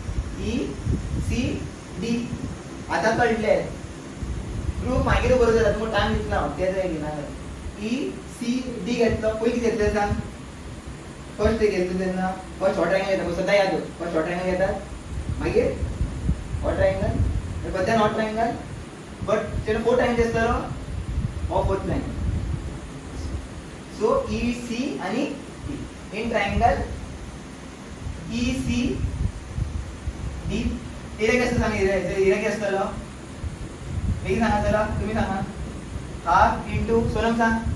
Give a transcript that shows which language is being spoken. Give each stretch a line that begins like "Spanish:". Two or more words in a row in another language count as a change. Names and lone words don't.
Konkani: ECD आता कळले प्रूफ मागीर बरोबर जाता तुमकां टायम दिसना ते जाय घेना ECD घेतलो पयलीं कितें घेतलें सांग फर्स्ट घेतलो तेन्ना फर्स्ट हो ट्रायंगल घेता सदां याद फर्स्ट हो ट्रायंगल घेतात मागीर हो ट्रायंगल बद्दल हो ट्रायंगल बट तेणें
English: four triangle
Konkani: आसतलो हो
English: fourth triangle
Konkani: सो EC आणि
English: in triangle
Konkani: ECD एरिया कसं सांग एरिया किती असतलो बेगीन सांगा चला तुम्ही सांगा
English: half into
Konkani: सोनम सांग